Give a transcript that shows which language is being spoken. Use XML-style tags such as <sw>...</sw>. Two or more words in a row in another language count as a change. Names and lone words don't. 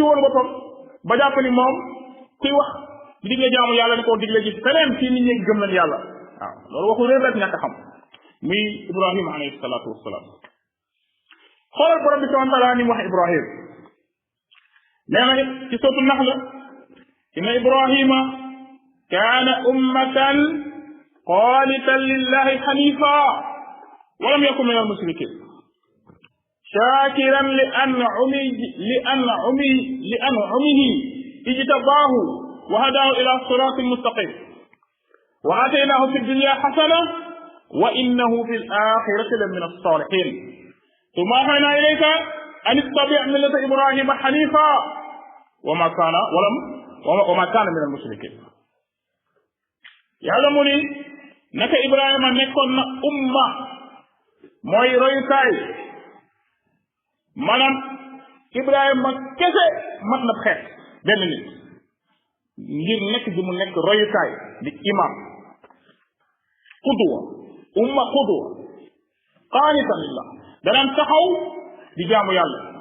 <wo>wóoru boppam ba jàpp ni moom kuy wax di digle jaamu yàlla ne koo digle gis feneen ci nit ñi gëm nañ yàlla waaw loolu waxu réer rek ñàkk a xam muy Ibrahima</wo> <ar>عليه الصلاة والسلام</ar> <wo>xoolal borom bi</wo> <ar>سبحانه وتعالى</ar> <wo>ni mu wax Ibrahim nee na ci sootu Naxl</wo> <ar>إن إبراهيم كان أمة قانتا لله حنيفا ولم يكن من المشركين شاكرا لأنعمه اجتباه وهداه إلى صراط مستقيم وآتيناه في الدنيا حسنة وإنه في الآخرة لمن الصالحين ثم أوحينا إليك أن اتبع ملة إبراهيم حنيفا وما كان من المشركين.</ar> <wo>yàlla mu ni naka ibrahima nekkoon na umma mooy royukaay maanaam ibrahima kese mat na xeet benn nit ngir nekk bi mu nekk royukaay di imam qudwa</wo> <ar>أمة قدوة قانتا لله</ar> <wo>danaan taxaw di jaamu yàlla</wo>